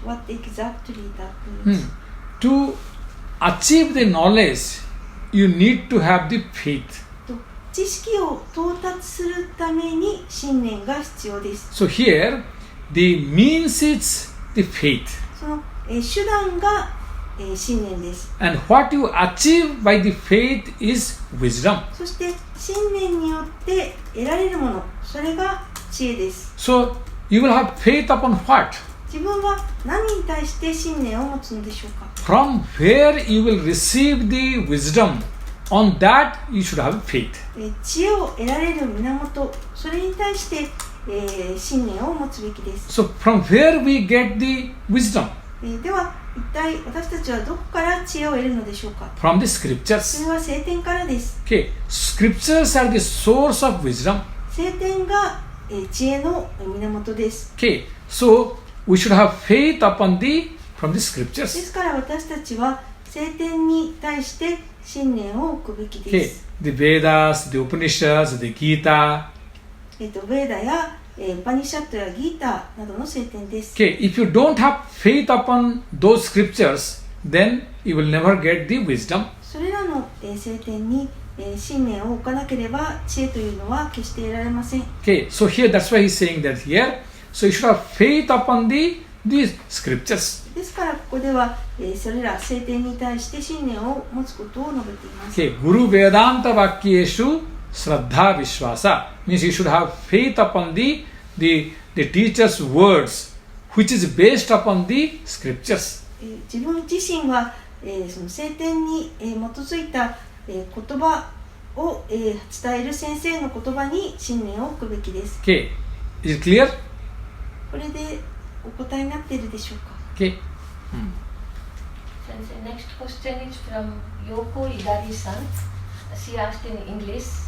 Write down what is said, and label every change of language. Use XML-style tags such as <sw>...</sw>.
<en>What exactly that means? To achieve the knowledge, you need to have the faith.</en> <ja>知識を到達するために信念が必要です。</ja> <en>So here, the means is the faith.</en> <ja>その手段が信念です。</ja> <en>And what you achieve by the faith is wisdom.</en> <ja>そして信念によって得られるもの、それが知恵です。</ja> <en>So you will have faith upon what?</en> <ja>自分は何に対して信念を持つのでしょうか。</ja> <en>From where you will receive the wisdom, on that you should have faith.</en> <ja>知恵を得られる源、それに対して、信念を持つべきです。</ja> <en>So from where we get the wisdom?</en> <ja>では一体私たちはどこから知恵を得るのでしょうか。</ja> <en>From the scriptures.</en> <ja>それは聖典からです。</ja> <en>Okay, scriptures are the source of wisdom.</en> <ja>聖典が知恵の源です。</ja> <en>Okay, so we should have faith from the scriptures.</en> <ja>ですから私たちは聖典に対して信念を置くべきです。</ja> <en>Okay, the Vedas, the Upanishads, the Gita.</en> <ja>ベーダやウパニシャットやギータなどの聖典です。</ja> <en>Okay, if you don't have faith upon those scriptures, then you will never get the wisdom.</en> <ja>それらの聖典に信念を置かなければ知恵というのは決して得られません。</ja> <en>Okay, so here that's why he's saying that here. So you should have faith upon the scriptures.</en> <ja>ですからここではそれら聖典に対して信念を持つことを述べています。</ja> <en>Okay,</en> <sa>Guru Vedanta Vakyeshu Shraddha Vishwasa</sa> <en>means you should have faith upon the teacher's words, which is based upon the scriptures.</en> <ja>自分自身はその聖典に基づいた言葉を伝える先生の言葉に信念を置くべきです。</ja> <en>Okay, is it clear?</en> <ja>これでお答えになっているでしょうか。</ja> <en>Okay. Next question is from Yoko Idari-san. She asked in English.</en>